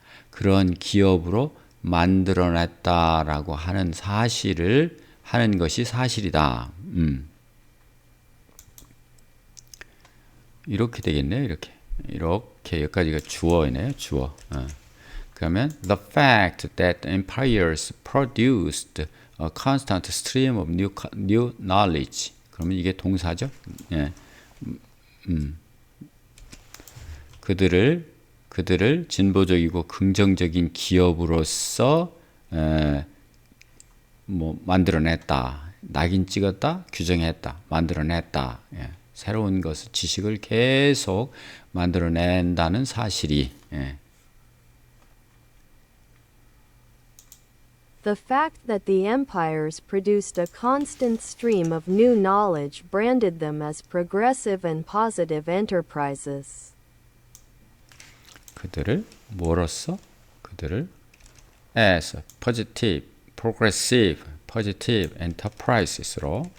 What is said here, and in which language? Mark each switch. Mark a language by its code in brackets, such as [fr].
[ko] 그런 기업으로 만들어냈다라고 하는 사실을 하는 것이 사실이다. 이렇게 되겠네요. 이렇게 여기까지가 주어이네요. 주어. 그러면 [en] the fact that empires produced a constant stream of new knowledge. [ko] 그러면 이게 동사죠. 예. 그들을 진보적이고 긍정적인 기업으로서 만들어냈다. 낙인 찍었다, 규정했다, 만들어냈다. 예. 새로운 것을 지식을 계속 만들어낸다는 사실이. 예. [en] The fact that the empires produced a constant stream of new knowledge branded them as progressive and positive enterprises. [ko] 그들을 뭐로써? 그들을 [en] as positive, progressive, positive enterprises로.